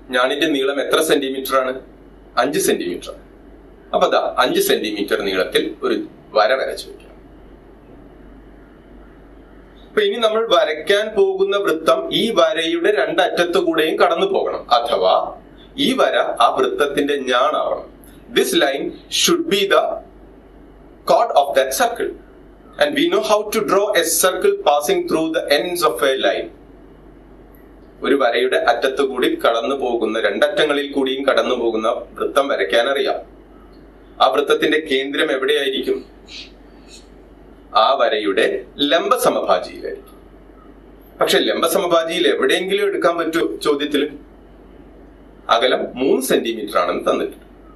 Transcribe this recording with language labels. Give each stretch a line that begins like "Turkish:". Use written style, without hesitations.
Malayalam: ഞാണിന്റെ നീളം എത്ര സെന്റിമീറ്റർ ആണ്? 5 സെന്റിമീറ്റർ. അപ്പൊ 5 സെന്റിമീറ്റർ നീളത്തിൽ ഒരു വര വരച്ചു വയ്ക്കാം. അപ്പൊ ഇനി നമ്മൾ വരയ്ക്കാൻ പോകുന്ന വൃത്തം ഈ വരയുടെ രണ്ടറ്റത്തു കൂടെയും കടന്നു പോകണം. അഥവാ ഈ വര ആ വൃത്തത്തിന്റെ ഞാണാവണം.
English: This line should be the chord of that circle. And we know how to draw a circle passing through the ends of a line.
Malayalam: ഒരു വരയുടെ അറ്റത്തു കൂടി കടന്നു പോകുന്ന, രണ്ടറ്റങ്ങളിൽ കൂടിയും കടന്നു പോകുന്ന വൃത്തം വരയ്ക്കാൻ അറിയാം. ആ വൃത്തത്തിന്റെ കേന്ദ്രം എവിടെയായിരിക്കും? ആ വരയുടെ ലംബ സമഭാജിയിലായിരിക്കും. പക്ഷെ ലംബ സമഭാജിയിൽ എവിടെയെങ്കിലും എടുക്കാൻ പറ്റുമോ? ചോദ്യത്തില് അകലം 3 സെന്റിമീറ്റർ ആണെന്ന് തന്നിട്ടുണ്ട്.